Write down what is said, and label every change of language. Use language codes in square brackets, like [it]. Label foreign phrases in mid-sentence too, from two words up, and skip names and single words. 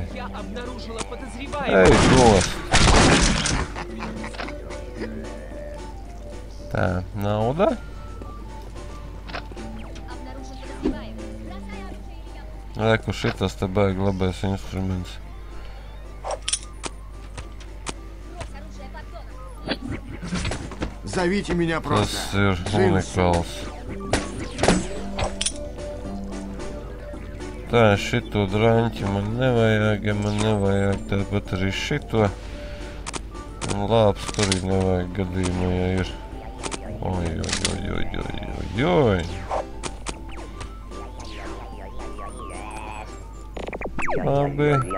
[lv] Ej, nost. Tā, nauda. Reku, šitas te baigi labais instruments. [ru] Зовите меня просто. [lv] Tas ir unikāls. Tā, šito draņķi man nevajag, ja man nevajag tāpat arī šito. Un lāpstu arī nevajag gadījumā, ja ir. Oj. Labi.